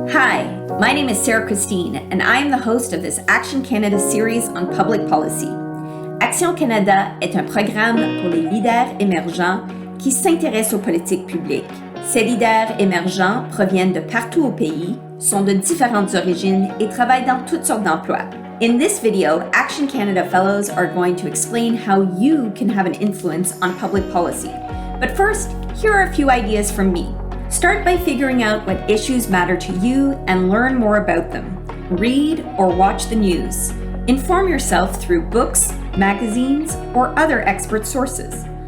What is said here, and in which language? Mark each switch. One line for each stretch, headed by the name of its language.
English: Hi, my name is Sarah Christine, and I am the host of this Action Canada series on public policy.
French: Action Canada est un programme pour les leaders émergents qui s'intéressent aux politiques publiques. Ces leaders émergents proviennent de partout au pays, sont de différentes origines et travaillent dans toutes sortes d'emplois.
English: In this video, Action Canada Fellows are going to explain how you can have an influence on public policy. But first, here are a few ideas from me. Start by figuring out what issues matter to you and learn more about them. Read or watch the news. Inform yourself through books, magazines, or other expert sources.